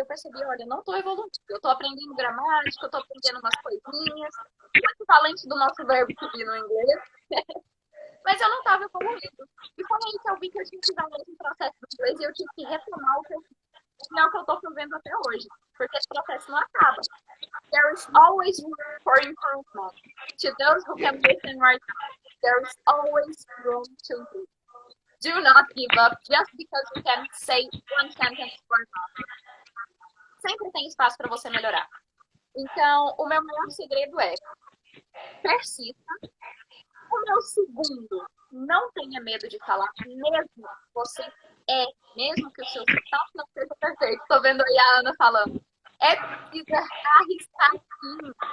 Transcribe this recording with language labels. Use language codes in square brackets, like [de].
[pt] E eu percebi, olha, eu não estou evoluindo. Eu estou aprendendo gramática, eu estou aprendendo umas coisinhas. O equivalente do nosso verbo to be no inglês. Mas eu não estava evoluindo. E foi aí que eu vi que eu tinha que usar o mesmo processo do inglês e eu tive que retomar o que eu fiz. E é o que eu estou fazendo até hoje. Porque esse processo não acaba. [en] There is always room for improvement. To those who can listen right now, there is always room to improve. Do not give up just because you can say one sentence or not. [pt] Sempre tem espaço para você melhorar. Então, o meu maior segredo é persista. O meu segundo, não tenha medo de falar, mesmo que você mesmo que o seu sotaque não seja perfeito. Estou vendo aí a Ana falando. É preciso arriscar sim.